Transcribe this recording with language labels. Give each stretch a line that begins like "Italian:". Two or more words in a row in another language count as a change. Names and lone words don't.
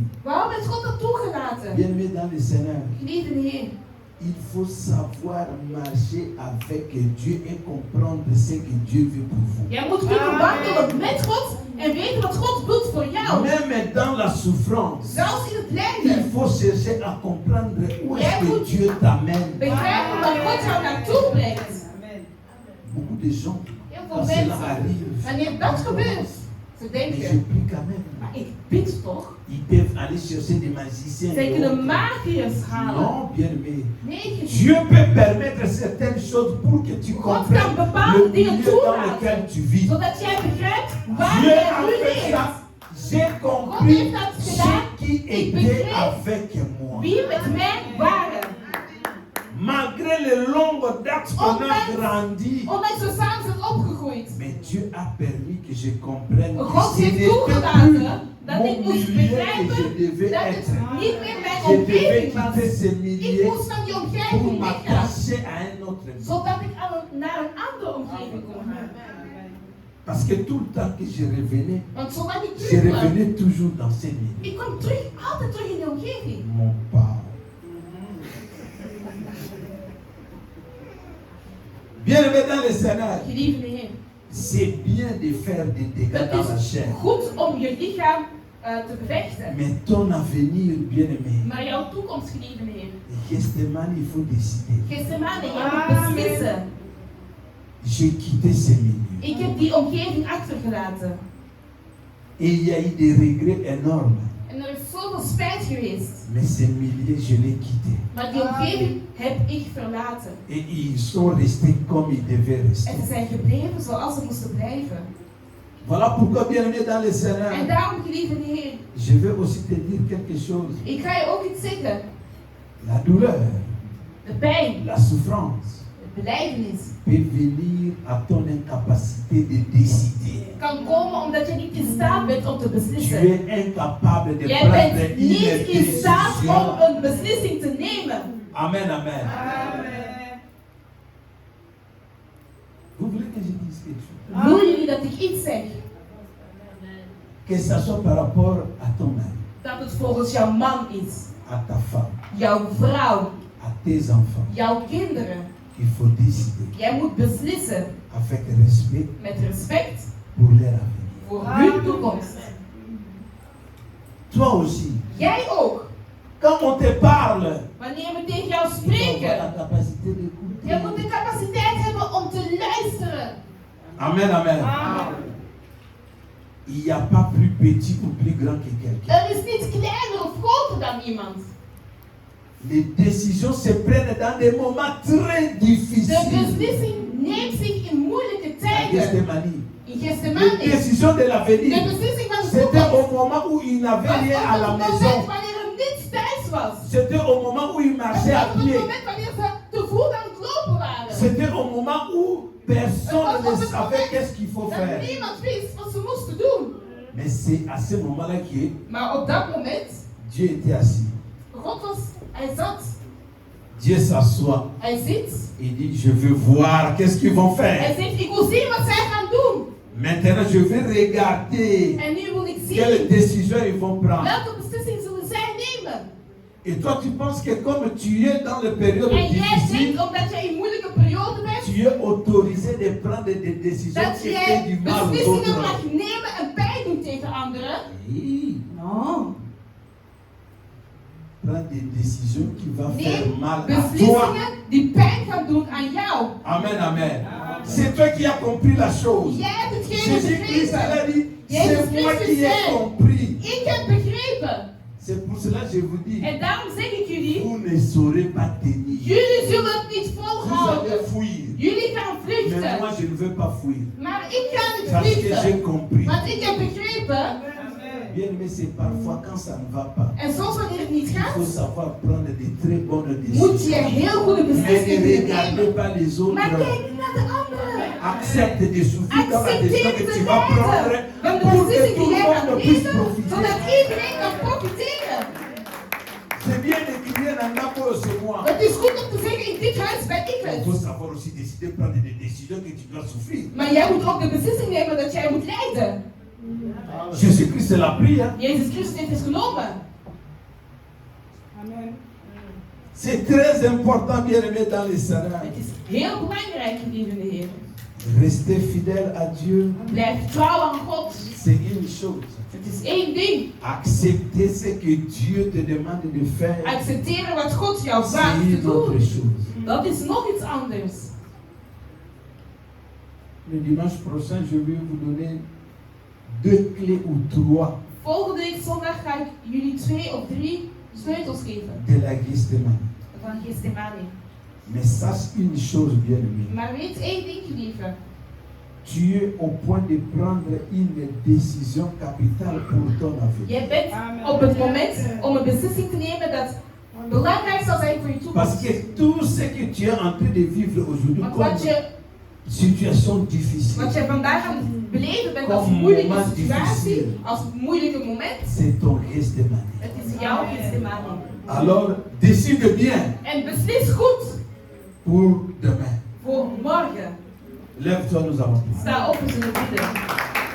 Dutch: Waarom heeft God dat toegelaten?
French: Bien-aimé dans le Seigneur,
Dutch: Geliefde Heer,
French: il faut savoir marcher avec Dieu et comprendre ce que Dieu veut pour vous.
Dutch: jij moet kunnen wandelen met God en weten wat God doet voor jou.
French: Même dans la souffrance,
Dutch: Zelfs in het
French: il
Dutch: lijden.
French: faut chercher à comprendre où
Dutch: Jij
French: est-ce que
Dutch: moet
French: Dieu t'amène.
Dutch: begrijpen dat God jou naartoe brengt. Amen.
French: Beaucoup de gens,
Dutch: Heel veel
French: quand cela
Dutch: mensen,
French: arrive,
Dutch: wanneer dat gebeurt, ze
French: mais je
Dutch: denken,
French: prie quand même.
Dutch: maar ik bid toch?
French: Ils peuvent aller chercher des magiciens.
Dutch: Zij
French: et
Dutch: kunnen
French: autres.
Dutch: magiërs halen.
French: Non, bien aimé.
Dutch: Nee,
French: Dieu peut permettre certaines choses pour que tu
Dutch: God
French: comprennes
Dutch: kan bepaalde
French: le
Dutch: dingen
French: milieu dans lequel
Dutch: toelaten.
French: tu vis.
Dutch: Zodat jij begrijpt waar
French: Dieu
Dutch: jij
French: a
Dutch: nu
French: fait
Dutch: leeft.
French: ça. J'ai
Dutch: God
French: compris
Dutch: heeft dat gedaan.
French: ceux qui
Dutch: Ik
French: étaient
Dutch: begreep
French: avec moi.
Dutch: wie met mij waren.
French: Malgré les longues dates qu'on a
Dutch: Ondanks-
French: grandi,
Dutch: Ondanks we samen zijn opgegroeid.
French: mais Dieu a permis que je comprenne que
Dutch: God
French: ce
Dutch: heeft
French: n'était plus
Dutch: toegelaten dat ik
French: mon
Dutch: moest
French: milieu que
Dutch: begrijpen
French: je devais
Dutch: dat het
French: être.
Dutch: niet meer mijn
French: Je devais
Dutch: omgeving was.
French: quitter ce
Dutch: Ik
French: milieu
Dutch: moest van die
French: pour
Dutch: omgeving weggaan.
French: m'attacher à un autre milieu.
Dutch: Zodat ik naar een andere omgeving kon gaan.
French: Parce que tout le temps que je revenais,
Dutch: Want zolang ik
French: je
Dutch: terugkwam,
French: revenais toujours dans ce milieu.
Dutch: ik kwam terug, altijd terug in die omgeving.
French: Mon Père. Bien-aimé dans le Seigneur,
Dutch: Geliefde Heer,
French: c'est bien de faire des dégâts
Dutch: het
French: dans la
Dutch: is
French: chair.
Dutch: goed om je lichaam te bevechten.
French: Mais ton avenir, bien-aimé,
Dutch: Maar jouw toekomst, geliefde Heer.
French: Gethsemane, il faut décider.
Dutch: Gethsemane, je moet beslissen.
French: J'ai quitté ce milieu.
Dutch: Ik heb die omgeving achtergelaten.
French: Et il y a eu des regrets énormes.
Dutch: En er is zoveel spijt geweest.
French: Mais ces milliers, je les quitté.
Dutch: Maar die omgeving heb ik verlaten.
French: Et ils sont restés comme ils devaient rester.
Dutch: En ze zijn gebleven zoals ze moesten blijven.
French: Voilà pourquoi, bien-aimé dans le
Dutch: En
French: Seigneur,
Dutch: daarom, geliefde Heer,
French: je vais aussi te dire quelque chose.
Dutch: ik ga je ook iets zeggen.
French: La douleur,
Dutch: De pijn,
French: la souffrance
Dutch: de belijdenis,
French: peut venir à ton incapacité de décider.
Dutch: kan komen omdat je niet in staat bent om te
French: Tu
Dutch: beslissen.
French: es incapable de
Dutch: Jij
French: prendre
Dutch: bent
French: une
Dutch: niet in staat om
French: décision.
Dutch: een beslissing te nemen.
French: Amen, amen.
Dutch: Amen.
French: Vous voulez que je dise quelque chose?
Dutch: Willen jullie dat ik iets zeg?
French: Que ça soit par rapport à ton mari,
Dutch: Dat het volgens jouw man is,
French: à ta femme,
Dutch: jouw vrouw,
French: à tes enfants.
Dutch: jouw kinderen.
French: Il faut décider
Dutch: Jij moet beslissen
French: avec respect
Dutch: met respect
French: pour leur avenir.
Dutch: voor hun toekomst.
French: Toi aussi,
Dutch: Jij ook.
French: quand on te parle,
Dutch: Wanneer we tegen jou
French: il faut avoir
Dutch: spreken,
French: la capacité d'écouter.
Dutch: je moet de capaciteit hebben om te luisteren.
French: Amen, amen. Il n'y a pas plus petit ou plus grand que quelqu'un.
Dutch: Er is niet kleiner of groter dan iemand.
French: Les décisions se prennent dans des moments très
Dutch: De
French: difficiles.
Dutch: beslissing neemt zich in moeilijke
French: La
Dutch: tijden.
French: Gethsemane.
Dutch: In
French: Les
Dutch: Gethsemane.
French: décisions de
Dutch: De
French: l'avenir.
Dutch: beslissing van de
French: C'était
Dutch: toekomst.
French: au moment où il n'avait
Dutch: Was
French: rien à
Dutch: op
French: la
Dutch: het
French: maison.
Dutch: moment wanneer er niets thuis was.
French: C'était au moment où il
Dutch: Dat
French: marchait à
Dutch: was op het
French: pied.
Dutch: moment wanneer ze te voet aan het lopen waren.
French: C'était au moment où personne ne savait qu'est-ce qu'il faut
Dutch: Dat
French: faire.
Dutch: niemand wist wat ze moesten doen.
French: Mais c'est à ce moment-là que
Dutch: Maar op dat moment,
French: Dieu était assis.
Dutch: God was, hij zat,
French: Dieu s'assoit
Dutch: hij zit.
French: et dit, je veux voir qu'est-ce qu'ils vont
Dutch: Hij
French: faire.
Dutch: zegt, ik wil zien wat zij gaan doen.
French: Maintenant, je vais regarder
Dutch: En nu wil ik
French: quelles
Dutch: zien
French: décisions ils vont prendre.
Dutch: welke beslissing zullen zij nemen.
French: Et toi, tu penses que comme tu es dans les périodes
Dutch: En jij
French: difficiles,
Dutch: denkt, omdat jij in moeilijke periode bent,
French: tu es autorisé de prendre des décisions
Dutch: dat
French: qui font du
Dutch: jij
French: mal aux
Dutch: beslissingen
French: autres.
Dutch: mag nemen en pijn doen tegen anderen.
French: Oui,
Dutch: No.
French: prends des décisions qui vont faire
Dutch: Neem
French: mal à toi.
Dutch: beslissingen die pijn gaan doen aan jou.
French: Amen, amen. C'est toi qui as compris la chose.
Dutch: Jij hebt hetgene
French: Jésus-Christ elle a
Dutch: begrepen.
French: dit,
Dutch: Jezus
French: c'est moi
Dutch: Christus
French: qui ai
Dutch: zei,
French: compris.
Dutch: ik heb begrepen.
French: C'est pour cela que je vous dis,
Dutch: En daarom zeg ik jullie,
French: vous ne saurez pas tenir.
Dutch: jullie zullen het niet
French: Vous
Dutch: volhouden.
French: allez fuir.
Dutch: Jullie gaan
French: Mais moi,
Dutch: vluchten.
French: je ne veux pas fuir.
Dutch: Maar ik ga niet
French: Parce que j'ai
Dutch: vluchten.
French: compris.
Dutch: Want ik heb begrepen.
French: Bien aimé, c'est parfois quand ça ne va pas.
Dutch: En soms wanneer het niet
French: Il faut
Dutch: gaat,
French: savoir prendre de très bonnes
Dutch: moet je
French: décisions.
Dutch: heel goede
French: Mais
Dutch: beslissingen
French: ne regardez
Dutch: nemen.
French: pas les
Dutch: Maar
French: autres.
Dutch: kijk niet naar de anderen.
French: Accepte de souffrir dans la décision
Dutch: Accepteer
French: que
Dutch: te
French: tu vas prendre
Dutch: lijden van de
French: pour que
Dutch: beslissing
French: tout
Dutch: die
French: le
Dutch: jij gaat
French: monde puisse
Dutch: nemen,
French: profiter.
Dutch: zodat iedereen kan profiteren.
French: C'est bien de crier dans Napoli, c'est moi.
Dutch: Het is goed om te zeggen, in dit huis ben ik
French: Il
Dutch: het.
French: faut savoir aussi décider, prendre des décisions que tu dois souffrir.
Dutch: Maar jij moet ook de beslissing nemen dat jij moet lijden.
French: Jésus-Christ l'a pris. Hein?
Dutch: Jezus Christus heeft het genomen.
French: C'est très important, bien aimé, dans les Seigneur.
Dutch: Het is heel belangrijk, geliefde Heer.
French: Rester fidèle à Dieu,
Dutch: Blijf trouw aan God.
French: c'est une chose.
Dutch: Het is één ding.
French: Accepter ce que Dieu te demande de faire,
Dutch: Accepteren wat God jou
French: c'est
Dutch: vraagt te
French: une autre
Dutch: doen.
French: chose.
Dutch: Dat is nog iets anders.
French: Le dimanche prochain, je vais vous donner 2 clés ou 3
Dutch: Volgende week zondag ga ik jullie 2 of 3 sleutels geven.
French: de la Gethsemane.
Dutch: Van Gethsemane.
French: Mais sache une chose, bien aimé.
Dutch: Maar weet één ding, geliefde.
French: Tu es au point de prendre une décision capitale pour ton avenir.
Dutch: Jij bent op het moment om een beslissing te nemen dat belangrijk zal zijn voor je
French: Parce
Dutch: toekomst.
French: que tout ce que tu es en train de vivre aujourd'hui
Dutch: Want
French: comme situation difficile,
Dutch: wat je vandaag aan het beleven bent als
French: Comme
Dutch: moeilijke
French: moment
Dutch: situatie,
French: difficile.
Dutch: als moeilijke moment,
French: c'est ton Gethsemane.
Dutch: het is jouw Gethsemane.
French: Alors, décide bien
Dutch: En beslis goed
French: pour demain.
Dutch: voor morgen.
French: Lève-toi, nous allons prier.
Dutch: Sta op en zullen bidden.